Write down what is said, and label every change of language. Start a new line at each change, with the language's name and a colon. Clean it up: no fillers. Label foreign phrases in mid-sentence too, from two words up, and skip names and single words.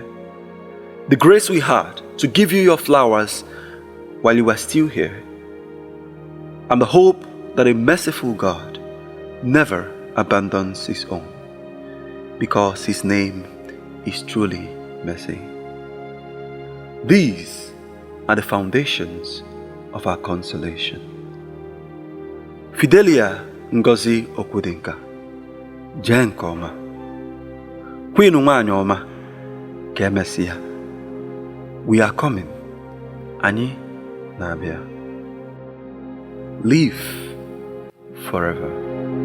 English: The grace we had to give you your flowers while you were still here, and the hope that a merciful God never abandons His own, because His name is truly mercy. These are the foundations of our consolation.
Igbo: Fidelia Ngozi Okwudinka, jee nke ọma. Queen nwanyị ọma, ka emesịa.
English: We are coming.
Igbo: Anyị na-abịa.
English: Live forever.